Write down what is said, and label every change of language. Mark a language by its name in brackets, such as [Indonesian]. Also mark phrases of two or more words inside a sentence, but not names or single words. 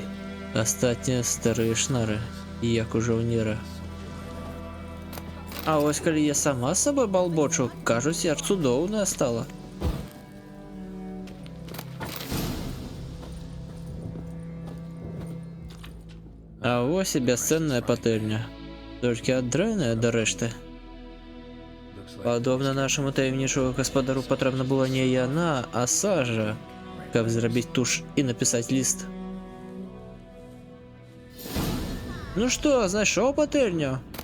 [Ukrainian] Остатні старі шнари, як у жовніра. А ось коли я сама з собою балбочу, кажуть, я цудовна стала. А ось і безценная патэльня. [Belarusian] Толькі аддрайная да рэшты. Падобна нашаму таямнічаму гаспадару патрэбна была не яна, а сажа, каб зрабіць туш і напісаць ліст. Ну што, знайшоў патэльню?